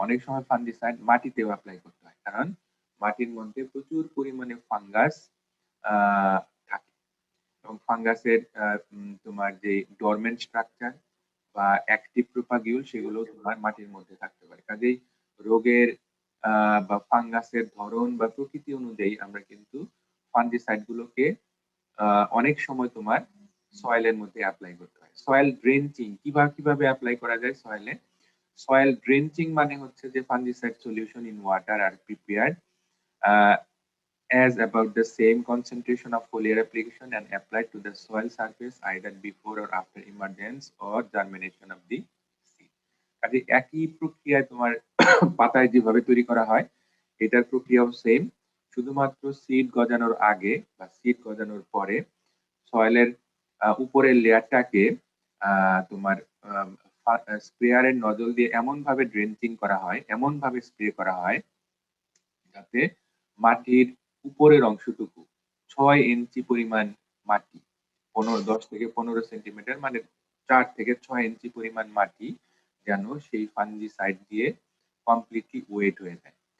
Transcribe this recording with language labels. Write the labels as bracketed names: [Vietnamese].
[Bangla] অনেক সময় fungicide মাটিতেও apply করতে হয়। কারণ মাটির মধ্যে প্রচুর পরিমাণে ফাঙ্গাস আ থাকে এবং ফাঙ্গাসের তোমার যে ডরমেন্ট স্ট্রাকচার বা অ্যাক্টিভ প্রোপাগিউল সেগুলো তোমার মাটির মধ্যে থাকতে পারে। কাজেই রোগের বা ফাঙ্গাসের ধরন বা প্রকৃতি অনুযায়ী আমরা কিন্তু ফাঙ্গিসাইড গুলোকে অনেক সময় তোমার সয়েলের মধ্যে এপ্লাই করতে হয়। সয়েল ড্রেঞ্চিং কিভাবে এপ্লাই করা যায় সয়েলে? [English] soil drenching [Bangla] মানে হচ্ছে যে [English] Fungicide solution in water are prepared uh, as about the same concentration of foliar application and applied to the soil surface either before or after emergence or germination of the seed. [Bangla] কাজে একই প্রক্রিয়ায় তোমার পাতায় যেভাবে তৈরি করা হয় এটার প্রক্রিয়াও সেম, শুধুমাত্র সিড গজানোর আগে বা সিড গজানোর পরে সয়েলের উপরের লেয়ারটাকে তোমার স্প্রেয়ারের নজল দিয়ে এমন ভাবে ড্রেঞ্চিং করা হয়, এমন ভাবে স্প্রে করা হয় যাতে মাটির উপরের অংশটুকু ৬ ইঞ্চি পরিমাণ মাটি, ১০ থেকে ১৫ সেন্টিমিটার মানে ৪ থেকে ৬ ইঞ্চি পরিমাণ মাটি যেন সেই ফাঙ্গিসাইড দিয়ে কমপ্লিটলি ওয়েট হয়ে যায়।